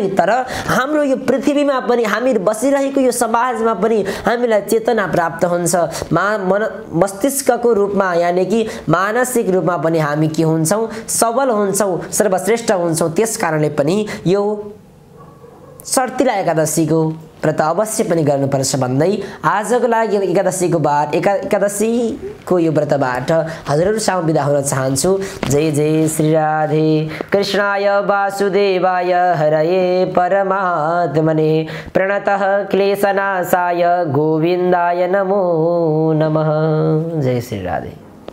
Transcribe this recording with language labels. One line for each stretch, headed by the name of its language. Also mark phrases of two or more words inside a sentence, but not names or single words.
Nepali: तर हाम्रो यो पृथ्वीमा पनि हामी बसिरहेको यो समाजमा पनि हामीलाई चेतना प्राप्त हुन्छ, मस्तिष्कको रूपमा यानि कि मानसिक रूपमा पनि हामी के हुन्छौँ, सबल हुन्छौँ, सर्वश्रेष्ठ हुन्छौँ। त्यसकारणले पनि यो षट्तिला एकादशीको व्रत अवश्य पनि गर्नुपर्छ भन्दै आजको लागि एकादशीको यो व्रतबाट हजुरहरूसँग बिदा हुन चाहन्छु।
Sanskrit: जय जय श्री राधे कृष्णाय वासुदेवाय हरये परमात्मने प्रणतः क्लेशनाशाय गोविन्दाय नमो नमः। जय श्री राधे।